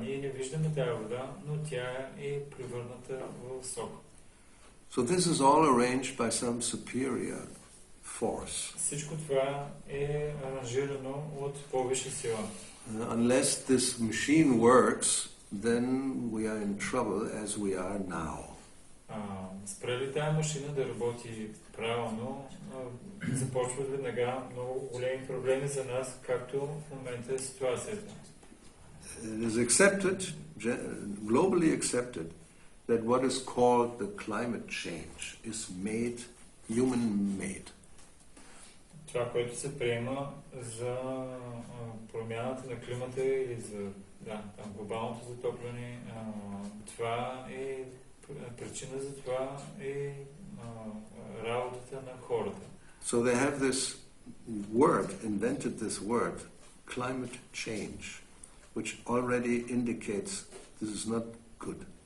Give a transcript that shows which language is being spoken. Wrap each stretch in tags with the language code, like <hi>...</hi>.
<bg>Ние не виждаме тази вода, но тя е превърната в сок.</bg> <en>So this is all arranged by some superior force.</en> <bg>Всичко това е аранжирано от повече сила.</bg> <en>Unless this machine works, then we are in trouble as we are now.</en> <bg>Спрели тази машина да работи правилно, започват веднага много големи проблеми за нас, както в момента е ситуацията.</bg> <en>It is accepted, globally accepted, that what is called the climate change is human-made.</en> <bg>това, което се приема за промяната на климата или за глобалното затопляне, това е причина за това е работата на хората.</bg> <en>So they have this word, invented this word, climate change, which already indicates this is not good.</en>